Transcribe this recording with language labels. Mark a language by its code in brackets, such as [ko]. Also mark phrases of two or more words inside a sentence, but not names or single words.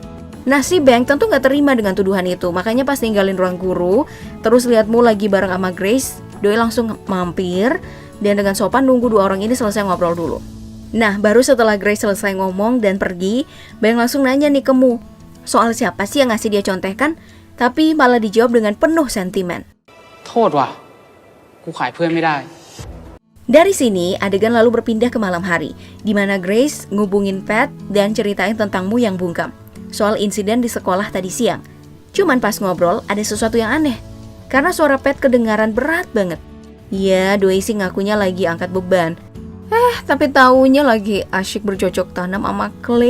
[id] Nah, si Bang tentu gak terima dengan tuduhan itu. Makanya pas ninggalin ruang guru, terus lihat Mu lagi bareng sama Grace, doi langsung mampir dan dengan sopan nunggu dua orang ini selesai ngobrol dulu. Nah, baru setelah Grace selesai ngomong dan pergi, Bang langsung nanya nih ke Mu, soal siapa sih yang ngasih dia contekan, tapi malah dijawab dengan penuh sentimen. [th] โทษว่ะ กูขายเพื่อนไม่ได้ [id] Dari sini, adegan lalu berpindah ke malam hari, di mana Grace ngubungin Pat dan ceritain tentang Mu yang bungkam, soal insiden di sekolah tadi siang. Cuman pas ngobrol, ada sesuatu yang aneh, karena suara Pat kedengaran berat banget. Ya, doi sih ngakunya lagi angkat beban. Tapi taunya lagi asyik bercocok tanam sama Claire.